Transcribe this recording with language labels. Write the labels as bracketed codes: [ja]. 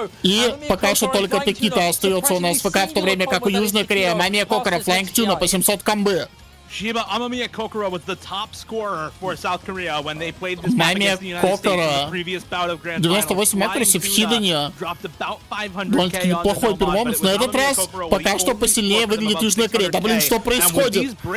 [ru] И пока что только Такита остается у нас в ФК, в то время как у Южной Кореи маме Кокора, Флэнктюна по 700 комбы. [en] Mame Kokora was the top scorer for South Korea when they played this [ru] Маме [en] match against the United States in the previous bout of Grand Finals. [ru] 98 аккураси в Хидене. Довольно-таки неплохой перформанс. На этот раз пока что посильнее выглядит Южная Корея. Да блин, что происходит?